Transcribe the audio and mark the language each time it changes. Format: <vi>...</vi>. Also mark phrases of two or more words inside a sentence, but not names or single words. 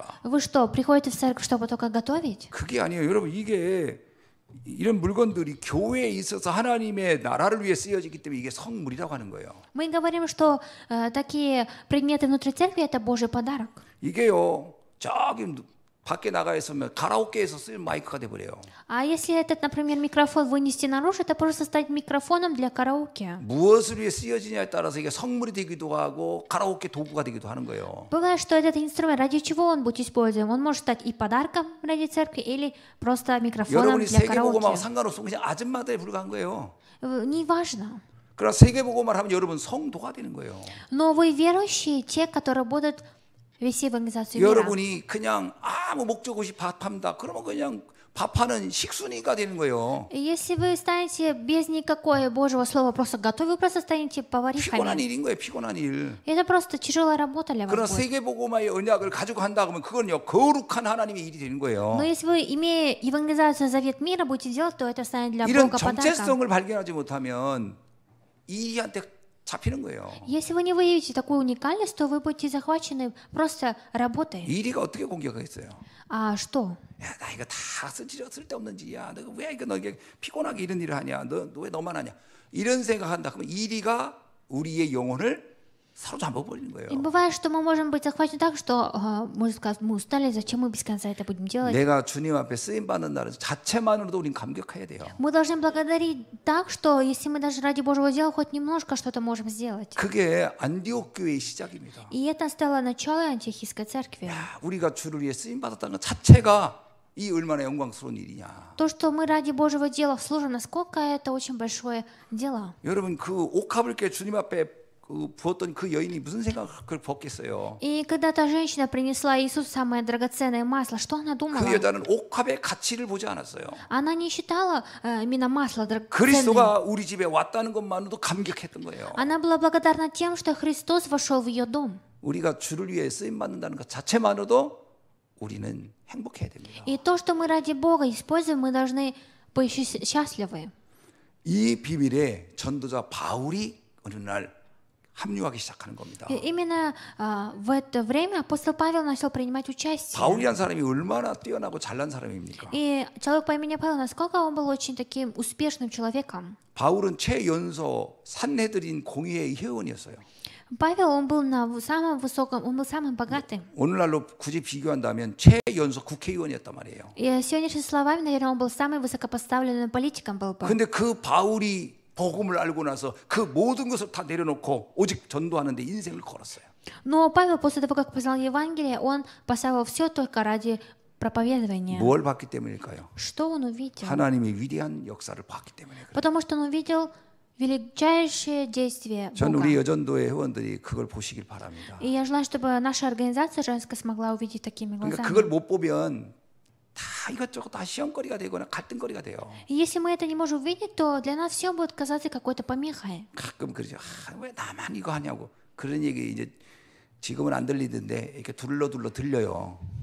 <ru>Вы что, приходите в церковь, чтобы только готовить?</ru> <ko>그게 아니에요. 여러분 이게 이런 물건들이 교회에 있어서 하나님의 나라를 위해 쓰여지기 때문에 이게 성물이라고 하는 거예요.</ko> <ru>Мы говорим, что такие предметы внутри церкви – это Божий подарок.</ru> <ko>이게요. 저기 밖에 나가 있으면 가라오케에서 쓰는 마이크가 돼 버려요.</ko> <ru>А если этот, например, микрофон вынести наружу, это просто стать микрофоном для караоке.</ru> <ko>무엇을 위해 쓰여지냐에 따라서 이게 성물이 되기도 하고 가라오케 도구가 되기도 하는 거예요.</ko> <ru>Бывает, что этот инструмент, ради чего он будет использован? Он может стать и подарком ради церкви, или просто микрофоном</ru> <ko>여러분이</ko> <ru>для</ru> <ko>세계복음하고</ko> <ru>караоке.</ru> <ko>상관없으면 그냥 아줌마들에 불과한 거예요.</ko> <ru>Неважно.</ru> <ko>그러나 세계복음을 하면 여러분 성도가 되는 거예요.</ko> <ru>Но вы верующие, те, которые будут вести евангелизацию мира.</ru> <ko>여러분이 그냥 아무 목적 없이 밥한다. 그러면 그냥 밥하는 식순이가 되는 거예요.</ko> <ru>Если вы станете без никакого Божьего слова просто готовы, вы просто станете</ru> <ko>피곤한</ko> <ru>поварихами.</ru> <ko>일인 거예요. 피곤한 일.</ko> <ru>Это просто тяжелая работа для</ru> <ko>그러나</ko> <ru>вас будет.</ru> <ko>세계복음의 언약을 가지고 한다 그러면 그건요 거룩한 하나님의 일이 되는 거예요.</ko> <ru>Но если вы, имея евангелизацию завет мира, будете делать, то это станет для</ru> <ko>이런</ko> <ru>Бога подарком.</ru> <ko>정체성을 발견하지 못하면 이한테 잡히는 거예요.</ko> <ru>Если вы не выявите такую уникальность, то вы будете захвачены просто работой.</ru> <ko>이리가 어떻게 공격하겠어요?</ko> <ru>А что?</ru> <ko>야, 나 이거 다 쓸데없는 짓이야. 너 왜 이거 너 이게 피곤하게 이런 일을 하냐? 너 왜 너만 하냐? 이런 생각한다. 그러면 이리가 우리의 영혼을 사로잡아 버리는 거예요.</ko> <ru>И бывает, что мы можем быть захвачены так, что, можно сказать, мы устали, зачем мы без конца это будем делать?</ru> <ko>내가 주님 앞에 쓰임 받는다는 자체만으로도 우린 감격해야 돼요.</ko> <ru>Мы должны благодарить так, что если мы даже ради Божьего дела хоть немножко что-то можем сделать.</ru> <ko>그게 안디옥 교회의 시작입니다.</ko> <ru>И это стало началом антиохийской церкви.</ru> <ko>야, 우리가 주를 위해 쓰임 받았다는 것 자체가 이 얼마나 영광스러운 일이냐.</ko> <ru>То, что мы ради Божьего дела служим, насколько это очень большое дело.</ru> <ko>여러분 그 옥합을 깨 주님 앞에 부었던 그 여인이 무슨 생각을 벗겠어요?</ko> <ru>И когда та женщина принесла Иисусу самое драгоценное масло, что она думала?</ru> <ko>그 여자는 옥합의 가치를 보지 않았어요.</ko> <ru>Она не считала именно масло драгоценным.</ru> <ko>그리스도가 우리 집에 왔다는 것만으로도 감격했던 거예요.</ko> <ru>Она была благодарна тем, что Христос вошел в ее дом.</ru> <ko>우리가 주를 위해 쓰임 받는다는 것 자체만으로도 우리는 행복해야 됩니다.</ko> <ru>И то, что мы ради Бога используем, мы должны быть счастливы.</ru> <ko>이 비밀에 전도자 바울이 어느 날 합류하기 시작하는 겁니다.</ko> <ru>И именно в это время апостол Павел начал принимать участие.</ru> <ko>바울이란 사람이 얼마나 뛰어나고 잘난 사람입니까?</ko> <ru>И человек по имени Павел, насколько он был очень таким успешным человеком.</ru> <ko>바울은 최연소 산헤드린 공의회의 회원이었어요.</ko> <ru>Павел, он был на самом высоком, он был самым богатым.</ru> <ko>오늘날로 굳이 비교한다면 최연소 국회의원이었단 말이에요.</ko> <ru>И сегодняшними словами, наверное, он был самым высокопоставленным политиком был бы.</ru> <ko>근데 그 바울이 복음을 알고 나서 그 모든 것을 다 내려놓고 오직 전도하는 데 인생을 걸었어요.</ko> <ru>Но Павел, после того, как познал Евангелие, он поставил все только ради проповедования.</ru> <ko>뭘 봤기 때문일까요?</ko> <ru>Что он увидел?</ru> <ko>하나님의 위대한 역사를 봤기 때문에 그래요.</ko> <ru>Потому что он увидел величайшее действие</ru> <ko>전</ko> <ru>Бога.</ru> <ko>우리 여전도의 회원들이 그걸 보시길 바랍니다.</ko> <ru>И я желаю, чтобы наша организация женская смогла увидеть такими</ru> <ko>그러니까</ko> <ru>глазами.</ru> <ko>그걸 못 보면 다 이것저것 다 시험거리가 되거나 갈등거리가 돼요.</ko> <ru>И если мы это не можем увидеть, то для нас все будет казаться какой-то помехой.</ru> <ko>가끔 그러죠. 왜 나만 이거 하냐고. 그런 얘기 이제 지금은 안 들리던데 이렇게 둘러둘러 들려요.</ko>